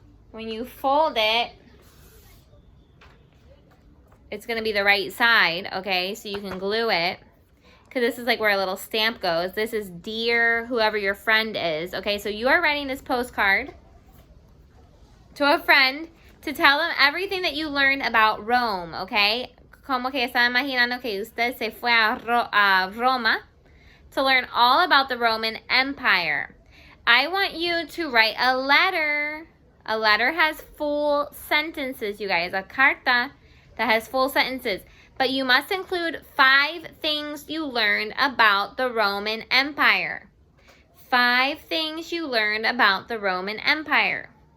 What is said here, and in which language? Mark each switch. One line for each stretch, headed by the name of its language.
English: When you fold it, it's going to be the right side, okay? So you can glue it. Because this is like where a little stamp goes. This is dear whoever your friend is. Okay, so you are writing this postcard to a friend to tell them everything that you learned about Rome, okay?
Spanish: Como que está imaginando que usted se fue a Roma
English: to learn all about the Roman Empire. I want you to write a letter. A letter has full sentences, you guys. A carta that has full sentences. But you must include 5 things you learned about the Roman Empire. 5 things you learned about the Roman Empire.